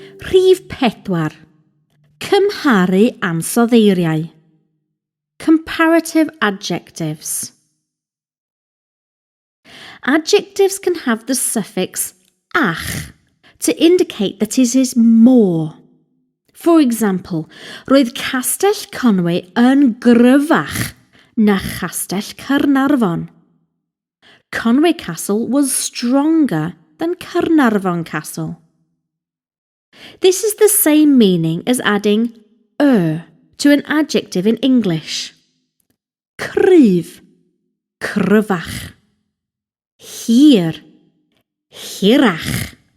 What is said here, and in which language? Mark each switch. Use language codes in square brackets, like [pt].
[cy] Rhif 4. Cymharu ansoddeiriau. [en] Comparative adjectives. Adjectives can have the suffix ach to indicate that it is more. For example, [cy] roedd Castell Conwy yn gryfach na Chastell Caernarfon. [en] Conwy Castle was stronger than Caernarfon Castle. This is the same meaning as adding to an adjective in English. [cy] Cryf, cryfach. Hir, hirach.